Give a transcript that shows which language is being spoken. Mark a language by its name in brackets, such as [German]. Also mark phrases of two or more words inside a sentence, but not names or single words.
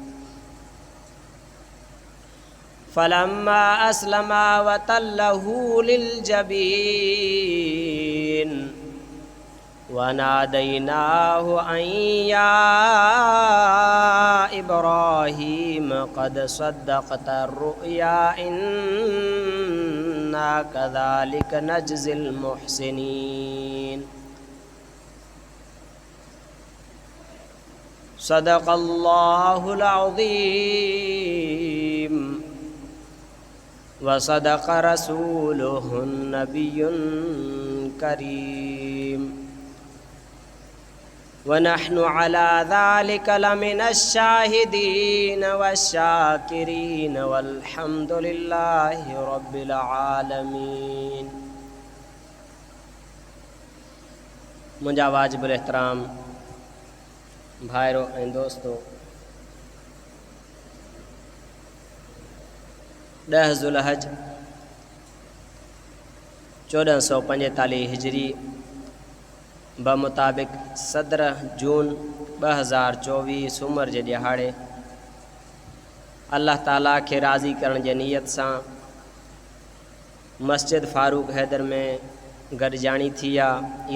[Arabic] فلما أسلما وتله للجبين وناديناه أن يا إبراهيم قد صدقت الرؤيا إنا كذلك نجزي المحسنين. صدق الله العظيم وصدق رسوله النبي الكريم. ونحن على ذلك لمن الشاهدين والشاكرين والحمد لله رب العالمين. [Sindhi] मुंहिंजा वाजिबुल एहतराम भाइरो ऐं दोस्तो, 10 ज़ुल्हज 1445 हिजरी बमुताबिक 17 जून 2024 सूमर जे ॾिहाड़े अल्लाह ताला खे राज़ी करण जे नियत सां मस्जिद फ़ारूक हैदर में गॾिजाणी थी आहे।